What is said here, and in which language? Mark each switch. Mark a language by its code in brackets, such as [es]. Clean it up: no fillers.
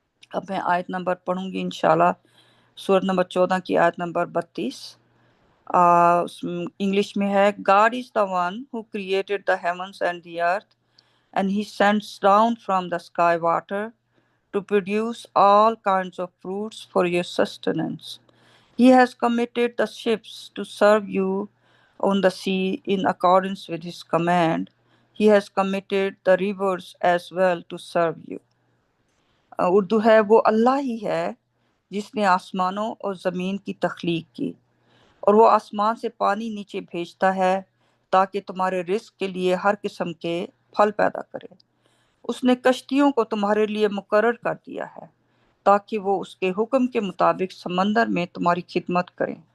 [ur] اب میں آیت نمبر پڑھوں گی، انشاءاللہ سورۃ نمبر 14 کی آیت نمبر 32۔ انگلش میں ہے، [en] God is the one who created the heavens and the earth, and he sends down from the sky water to produce all kinds of fruits for your sustenance. He has committed the ships to serve you on the sea in accordance with his command. He has committed the rivers as well to serve you. [ur] Urdu ہے، وہ اللہ ہی ہے جس نے آسمانوں اور زمین کی تخلیق کی، اور وہ آسمان سے پانی نیچے بھیجتا ہے تاکہ تمہارے رزق کے لیے ہر قسم کے پھل پیدا کرے۔ اس نے کشتیوں کو تمہارے لیے مقرر کر دیا ہے تاکہ وہ اس کے حکم کے مطابق سمندر میں تمہاری خدمت کریں۔